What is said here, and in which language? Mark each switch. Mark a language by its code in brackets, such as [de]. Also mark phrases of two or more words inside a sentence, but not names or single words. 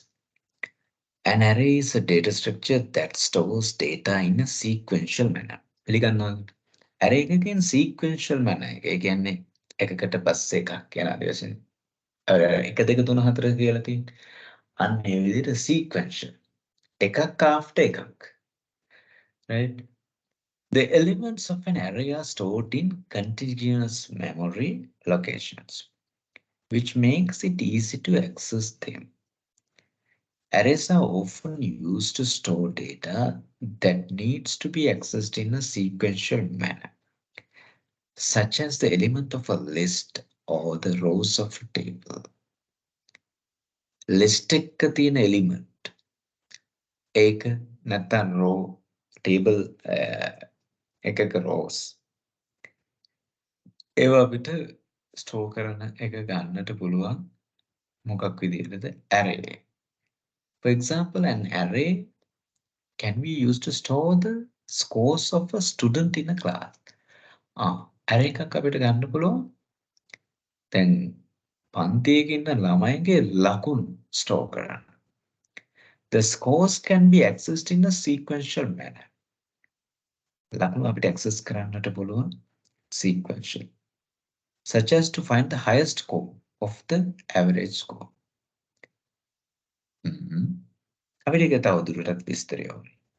[en] An array is a data structure that stores data in a sequential manner. [si] පිළිගන්නවද? array එකකින් [en] sequential manner. [si] ඒ කියන්නේ එකකට පස්සේ එකක් කියන ආදේශයෙන්. අර 1 2 3 4 කියලා තියෙන්නේ. අන්න ඒ විදිහට sequential. එකක් after එකක්. Right? [en] The elements of an array are stored in contiguous memory locations, which makes it easy to access them. Arrays are often used to store data that needs to be accessed in a sequential manner, such as the element of a list or the rows of a table. [si] List එක තියෙන element ඒක නැත්නම් row table එකක rows ඒවා අපිට store කරන එක ගන්නට පුළුවන් මොකක් විදිහටද array. [en] For example, an array can be used to store the scores of a student in a class. [si] array එකක් අපිට ගන්න පුළුවන්. දැන් පන්තියක ඉන්න ළමයිගේ ලකුණු store කරන්න. [en] The scores can be accessed in a sequential manner. [si] ලකුණු අපිට [en] access [si] කරන්නට පුළුවන් [en] sequential, such as to find the highest score of the average score. [si] අපිට ඒක තවදුරටත් විස්තරය ඕනේ.